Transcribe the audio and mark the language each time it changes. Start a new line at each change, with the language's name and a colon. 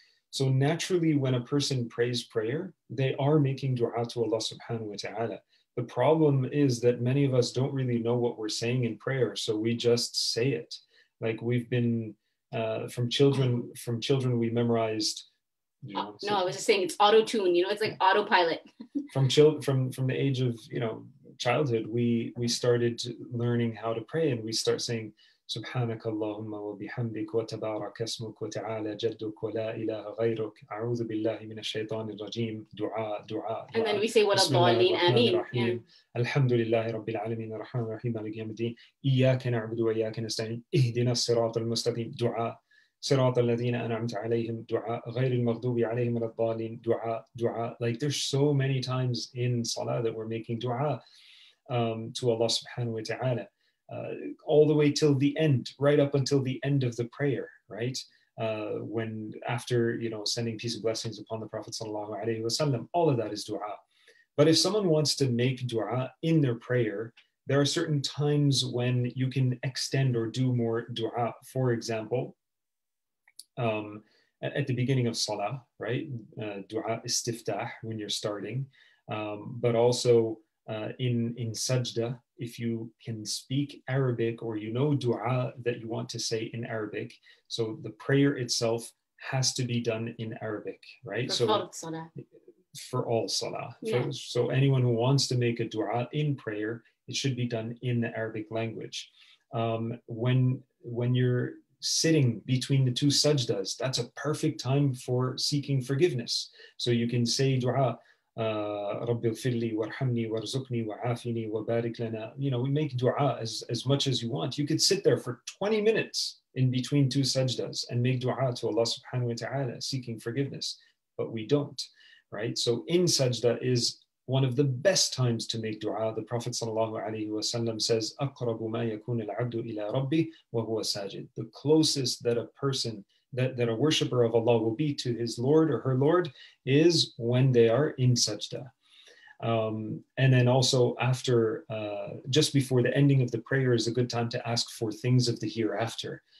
English: So naturally, when a person prays prayer, they are making dua to Allah subhanahu wa ta'ala. The problem is that many of us don't really know what we're saying in prayer, so we just say it. Like we've been, from children, we memorized, no, I was just saying it's auto-tune, it's like autopilot. From the age of, childhood, we started learning how to pray, and we start saying,
Arabic: سبحانك اللهم وبحمدك وتبارك اسمك وتعالى جدك ولا إله غيرك أعوذ بالله من الشيطان الرجيم دعاء.
English: And then we say
Arabic: ولا الضالين آمين. الحمد لله رب العالمين الرحمن الرحيم مالك يوم الدين إياك نعبد وإياك نستعين اهدنا الصراط المستقيم دعاء صراط الذين أنعمت عليهم دعاء غير المغضوب عليهم ولا الضالين دعاء.
English: Like there's so many times in salah that we're making dua to Allah subhanahu wa ta'ala. All the way till the end, right up until the end of the prayer, right? When after, sending peace and blessings upon the Prophet sallallahu alaihi wasallam, all of that is dua. But if someone wants to make dua in their prayer, there are certain times when you can extend or do more dua. For example, at the beginning of salah, right? Dua istiftah when you're starting, but also in sajda, if you can speak Arabic or dua that you want to say in Arabic. So the prayer itself has to be done in Arabic, right? For all salah. Yeah. So anyone who wants to make a dua in prayer, it should be done in the Arabic language. When you're sitting between the two sajdas, that's a perfect time for seeking forgiveness. So you can say dua,
Arabic: رب اغفر لي وارحمني وارزقني وعافني وبارك لنا.
English: We make dua as much as you want. You could sit there for 20 minutes in between two sajdas and make dua to Allah subhanahu wa ta'ala, seeking forgiveness, but we don't, right? So in sajda is one of the best times to make dua. The Prophet sallallahu alaihi wasallam says,
Arabic: أقرب ما يكون العبد إلى ربه وهو ساجد.
English: The closest that a person, that a worshipper of Allah will be to his Lord or her Lord is when they are in sajda. And then also after, just before the ending of the prayer is a good time to ask for things of the hereafter.